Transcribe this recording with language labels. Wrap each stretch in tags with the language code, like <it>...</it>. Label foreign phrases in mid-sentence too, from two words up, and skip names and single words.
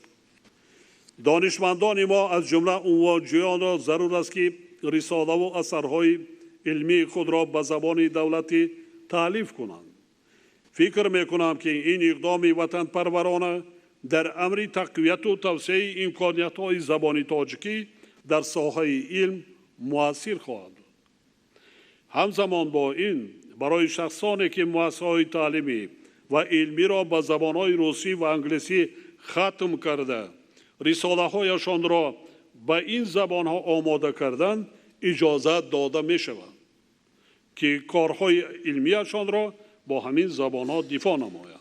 <tg>донишмандони мо аз ҷумла унвонҷӯёнро зарур аст ки рисолаву асарҳои илмии худро ба забони давлатӣ таълиф кунанд. фикр мекунам ки ин иқдоми ватанпарварона дар амри тақвияту тавсеаи имкониятҳои забони тоҷикӣ дар соҳаи илм</tg> <fa>مؤثر خواهد بود. همزمان با این برای شخصانی که مؤسسه‌های تعلیمی و علمی را به زبان‌های روسی و انگلیسی ختم کرده رساله‌هایشان را به این زبان‌ها آماده کردند اجازه داده می‌شود که کارهای علمیشان را با همین زبان‌ها دفاع نمایند.</fa>